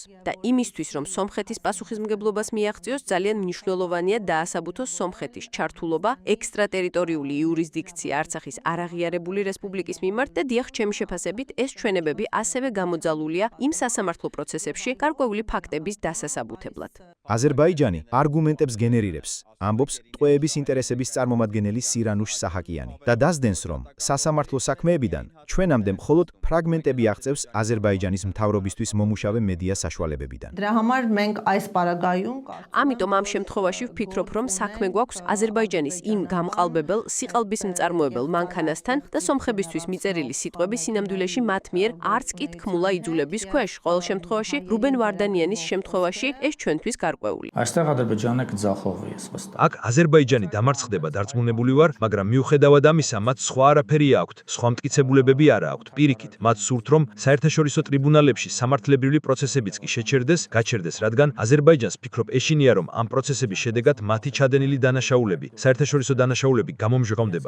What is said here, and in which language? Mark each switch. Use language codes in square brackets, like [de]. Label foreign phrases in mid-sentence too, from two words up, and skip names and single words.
[ka] და იმისთვის, რომ სომხეთის პასუხისმგებლობას მიაღწიოს, ძალიან მნიშვნელოვანია დაასაბუთოს სომხეთის ჩართულობა ექსტრატერიტორიული იურისდიქცია არცახის არაღიარებული რესპუბლიკის მიმართ და დიახ, ჩემი შეფასებით, ეს ჩვენებები ასევე გამოძალულია იმ სასამართლო პროცესებში გარკვეული ფაქტების დასასაბუთებლად. აზერბაიჯანი არგუმენტებს გენერირებს, ამბობს ტყვეების ინტერესების წარმომადგენელი სირანუშ საჰაკიანი და დასდენს, რომ სასამართლო საქმეებიდან ჩვენამდე მხოლოდ ფრაგმენტები აღწევს აზერბაიჯანის მთავრობისთვის მომუშავე მედია საშუალებებიდან. [hy] Դրա համար մենք այս պարագայում [ka] ამიტომ ამ შემთხვევაში ვფიქრობ, რომ საქმე გვაქვს აზერბაიჯანის იმ გამყალბებელ, სიყალბის მწარმოებელ მანქანასთან და სომხებისთვის მიწერილი სიტყვები სინამდვილეში მათ მიერ არც კი თქმულა იძულების ქვეშ. ყოველ შემთხვევაში რუბენ ვარდანიანის შემთხვევაში ეს ჩვენთვის გარკვეული. [hy] Այստեղ Ադրբեջանը կձախողվի, ես վստահ։ [ka] აქ აზერბაიჯანი დამარცხდება დარწმუნებული ვარ, მაგრამ მიუხედავად ამისა, მათ სხვა არაფერი აქვთ, სხვა მტკიცებულებები არ აქვთ. პირიქით, მათ სურთ, რომ საერთაშორისო ტრიბუნალებში სამართლებრივი პროცესებიც კი გაჩერდეს, რადგან აზერბაიჯანს ფიქრობ ეშინია, რომ ამ პროცესების შედეგად მათი ჩადენილი დანაშაულები, საერთაშორისო დანაშაულები გამომჟღავნდება.